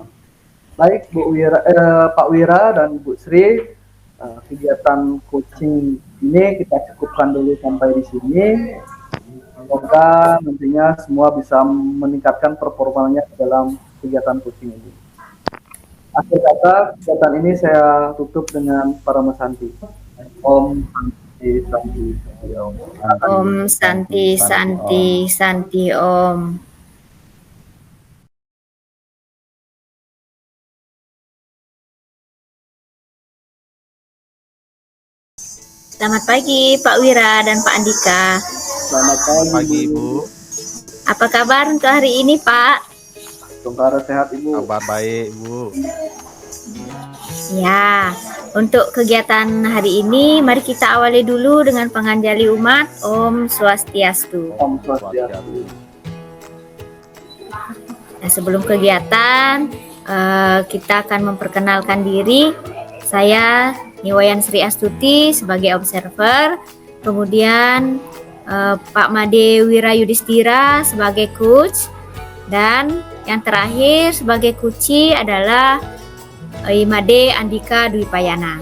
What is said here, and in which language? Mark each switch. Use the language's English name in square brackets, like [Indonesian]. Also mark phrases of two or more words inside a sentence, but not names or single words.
[Indonesian] Baik Pak Wira dan Bu Sri, kegiatan coaching ini kita cukupkan dulu sampai di sini. Semoga nantinya semua bisa meningkatkan performanya dalam kegiatan coaching ini. Akhir kata, kegiatan ini saya tutup dengan Parama Santi. [Sanskrit] Om Santi Santi Om. Om Santi Santi Santi Om. [Indonesian] Selamat pagi Pak Wira dan Pak Andika. Selamat pagi Ibu. Apa kabar untuk hari ini Pak? Semoga sehat Ibu. Kabar baik Ibu. Ya, untuk kegiatan hari ini, mari kita awali dulu dengan penganjali umat. [Sanskrit] Om Swastiastu. Om Swastiastu. [Indonesian] Nah, sebelum kegiatan, kita akan memperkenalkan diri. Saya Niwayan Sri Astuti sebagai observer, kemudian Pak Made Wirayudhistira sebagai coach, dan yang terakhir sebagai kuci adalah Imade Andika Dwipayana.